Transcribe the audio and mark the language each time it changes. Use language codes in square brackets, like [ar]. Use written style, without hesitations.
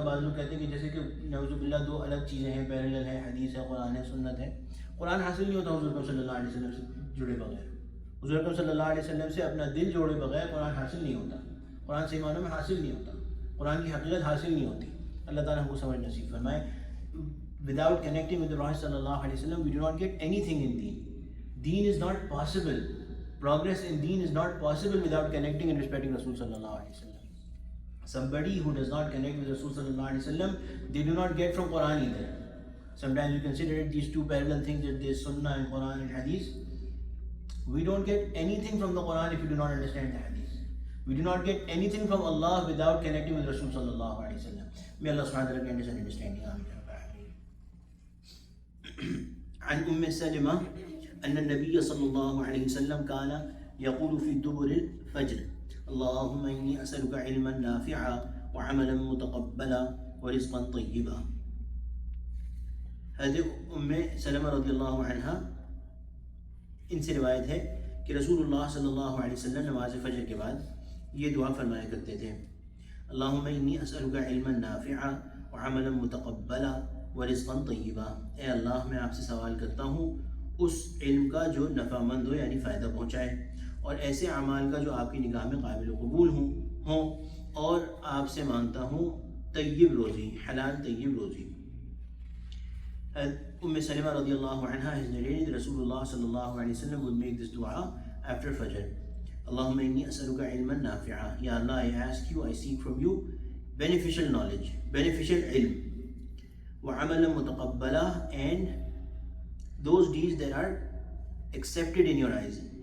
[ur] بعض لوگ کہتے ہیں کہ جیسے کہ نعوذ باللہ دو الگ چیزیں ہیں, پیرلل ہے, حدیث ہے, قرآن ہے, سنت ہے. قرآن حاصل نہیں ہوتا حضور اکرم صلی اللہ علیہ وسلم سے جڑے بغیر. حضور اکرم صلی اللہ علیہ وسلم سے اپنا دل جوڑے بغیر قرآن حاصل نہیں ہوتا. قرآن صحیح معنوں میں حاصل نہیں ہوتا. قرآن کی حقیقت حاصل نہیں ہوتی. اللہ تعالیٰ ہم کو سمجھ نصیب فرمائے. [en] Without connecting with the Prophet sallallahu alaihi wasallam, we do not get anything in deen. Deen is not possible. Progress in deen is not possible without connecting and respecting Rasul sallallahu alaihi wasallam. Somebody who does not connect with Rasul sallallahu alaihi wasallam, they do not get from Quran either. Sometimes you consider it these two parallel things, that there is Sunnah and Quran and Hadith. We don't get anything from the Quran if you do not understand the Hadith. We do not get anything from Allah without connecting with Rasul sallallahu alaihi wasallam. May Allah subhanahu wa ta'ala grant us an understanding. Amin. [ar] عن أم سلمة أن النبي صلى الله عليه وسلم كان يقول في دبر الفجر اللهم إني أسألك علما نافعا وعملا متقبلا ورزقا طيبا. [ur] حضرت ام سلمہ رضی اللہ عنہ ان سے روایت ہے کہ رسول اللہ صلی اللہ علیہ وسلم نماز فجر کے بعد یہ دعا فرمایا کرتے تھے, [ar] اللہم انی اسألک علما نافعا وعملا متقبلا ورزقا طیبا. [ur] اے اللہ میں آپ سے سوال کرتا ہوں اس علم کا جو نفع مند ہو یعنی فائدہ پہنچائے, اور ایسے اعمال کا جو آپ کی نگاہ میں قابل و قبول ہوں, اور آپ سے مانگتا ہوں طیب روزی, حلال طیب روزی. [en] ام سلمہ رضی اللہ عنہ has narrated Rasulullah sallallahu alaihi wasallam would make this dua after Fajr. [ar] Allahumma inni as'aluka ilman nafi'a. [en] Ya Allah, I ask you, I seek from you beneficial knowledge, beneficial ilm. [ar] Wa amalan mutaqabbala, [en] and those deeds that are accepted in your eyes.